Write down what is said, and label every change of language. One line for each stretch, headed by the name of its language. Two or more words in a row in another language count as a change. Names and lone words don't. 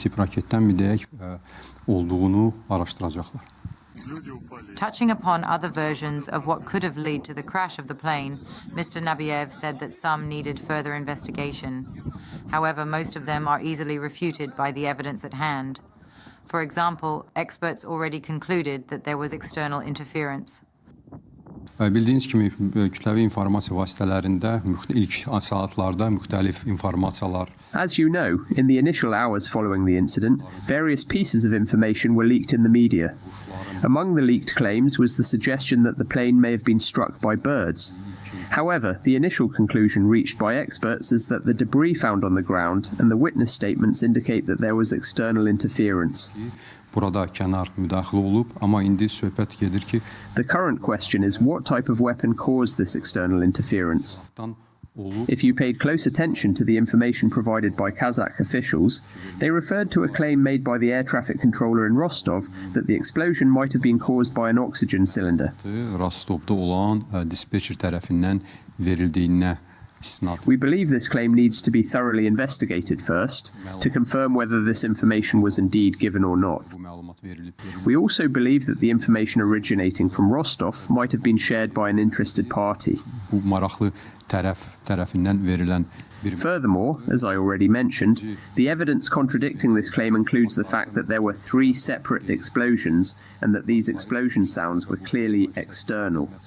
English: Touching upon other versions of what could have led to the crash of the plane, Mr. Nabiev said that some needed further investigation. However, most of them are easily refuted by the evidence at hand. For example, experts already concluded that there was external interference.
Azerbaijani: Bildiğiniz kimi kütləvi informasiya vasitələrində ilk saatlarda müxtəlif informasiyalar.
English: As you know, in the initial hours following the incident, various pieces of information were leaked in the media. Among the leaked claims was the suggestion that the plane may have been struck by birds. However, the initial conclusion reached by experts is that the debris found on the ground and the witness statements indicate that there was external interference.
Azerbaijani: Burada kənar müdaxilə olub, amma indi söhbət gedir ki,
English: the current question is what type of weapon caused this external interference. If you paid close attention to the information provided by Kazakh officials, they referred to a claim made by the air traffic controller in Rostov that the explosion might have been caused by an oxygen cylinder.
Azerbaijani: Rostovda olan dispatcher tərəfindən verildiyinə.
English: We believe this claim needs to be thoroughly investigated first, to confirm whether this information was indeed given or not. We also believe that the information originating from Rostov might have been shared by an interested party. Furthermore, as I already mentioned, the evidence contradicting this claim includes the fact that there were 3 separate explosions and that these explosion sounds were clearly external.